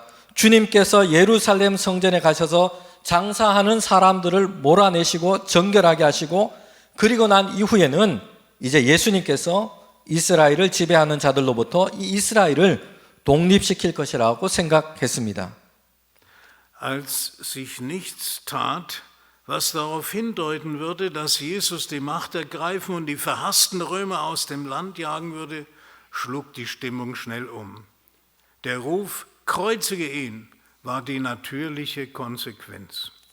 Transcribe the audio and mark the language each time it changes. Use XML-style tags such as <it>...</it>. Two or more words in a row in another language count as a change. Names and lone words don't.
<ko>주님께서 예루살렘 성전에 가셔서 장사하는 사람들을 몰아내시고 정결하게 하시고 그리고 난 이후에는 이제 예수님께서 이스라엘을 지배하는 자들로부터 이 이스라엘을 독립시킬 것이라고 생각했습니다.</ko> <de>Als sich nichts tat, was darauf hindeuten würde, dass Jesus die Macht ergreifen und die verhassten Römer aus dem Land jagen würde, schlug die Stimmung schnell um. Der Ruf, kreuzige ihn, war die natürliche Konsequenz.</de>